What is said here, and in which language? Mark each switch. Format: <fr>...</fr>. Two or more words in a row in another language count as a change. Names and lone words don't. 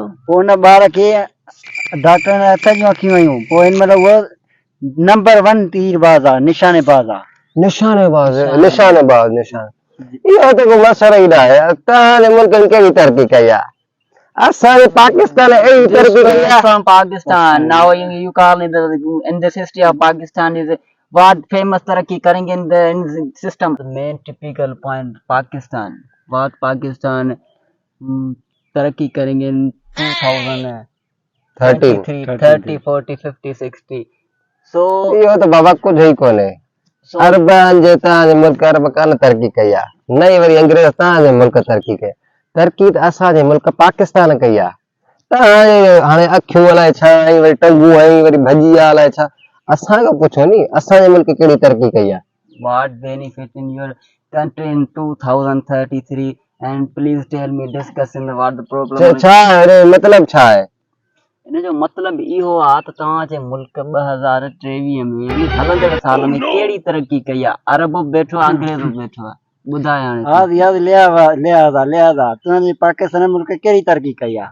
<sd>पोइ हुन ॿार खे डॉक्टर ने हथ जूं अखियूं हयूं। पोइ हिन महिल उहो नंबर 1 तीरबाज़ आहे, निशानेबाज़ आहे। निशानेबाज़ इहो त को मसइलो ई न आहे। तव्हांजे मुल्क में कहिड़ी तरक़ी कई आहे? असांजे पाकिस्तान अहिड़ी तरक़ी कई आहे।</sd> <en>From Pakistan, now you call in the history of Pakistan is what famous</en> <ur>ترقی کریں گے</ur> <en>in the system. The main typical point Pakistan, what Pakistan</en> <ur>ترقی کریں گے</ur> <en>in 2030, 30, 40, 50, 60. So</en> <sd>इहो त बाबा कुझु ई कोन्हे। अरबनि जे तव्हांजे मुल्क अरब कान तरक़ी कई आहे। नई वरी अंग्रेज तव्हांजे मुल्क तरक़ी कई। तरक़ी त असांजे मुल्क पाकिस्तान कई आहे। तव्हांजे हाणे अखियूं अलाए छा ऐं वरी टंगूं ऐं वरी भॼिया अलाए छा, असांखे पुछो नी असांजे मुल्क कहिड़ी तरक़ी कई आहे?</sd> <en>What benefit in your country in 2033 and please tell me discussing what the problem.</en> <sd>छा आहे मतलब छा आहे? इन जो मतिलबु इहो आहे त तव्हांजे मुल्क 2023 में हलंदड़ साल में कहिड़ी तरक़ी कई आहे? अरब वेठो आहे, अंग्रेज़ वेठो आहे, ॿुधाए हाणे। लिहाज़ा तुंहिंजे पाकिस्तान मुल्क कहिड़ी तरक़ी कई आहे?</sd>